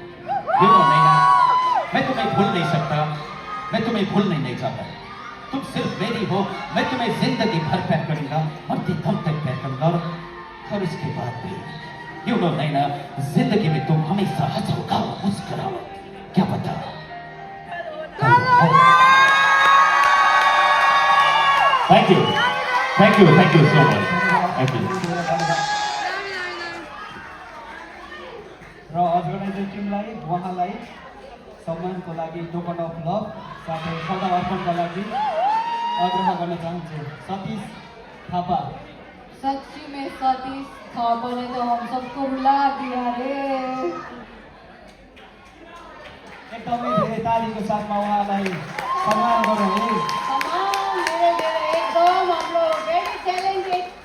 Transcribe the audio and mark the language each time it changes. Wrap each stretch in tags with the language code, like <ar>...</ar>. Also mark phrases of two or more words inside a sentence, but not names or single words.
<en>You know,</en> <hi>नैना मैं तुम्हें भूल नहीं सकता, मैं तुम्हें भूलना नहीं चाहता। तुम सिर्फ मेरी हो, मैं तुम्हें जिंदगी भर प्यार करूंगा, मरते दम तक प्यार करूंगा और इसके बाद भी</hi> <en>You know,</en> <hi>नैना जिंदगी में तुम हमेशा हंसो गाओ मुस्कुराओ, क्या पता।</hi> <en>Thank you so much, thank you।</en> <ne>र अर्गनाइजर टिमलाई उहाँलाई सम्मानको लागि</ne> <en>token of love</en> <ne>साथै सदा अर्पणका लागि आग्रह गर्न चाहन्छु सतीश थापा।</ne> <hi>सच्ची में सतीश थापा ने तो हम सबको रुला दिया रे।</hi> <ne>एकदमै धेरै तालीको साथमा उहाँलाई सम्मान गरौँ है।</ne> <hi>एकदम हम लोग</hi> <en>very talented</en>